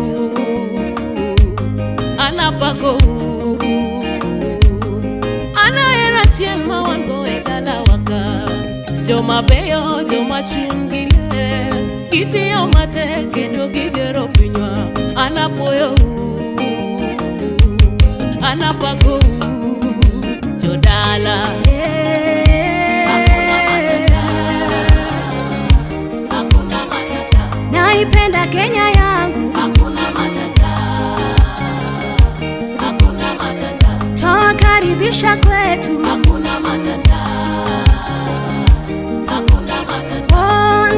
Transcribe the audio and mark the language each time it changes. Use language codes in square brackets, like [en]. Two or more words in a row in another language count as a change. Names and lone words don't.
[luo] anapako anaera chiema wango edala waka. Joma beyo, joma chungile, kitiyo mate, kendo gigero pinywa, anapuyo anapako jodala. [sw] Naipenda Kenya yangu, hakuna matata, hakuna matata. Tawakaribisha kwetu, hakuna matata, hakuna matata.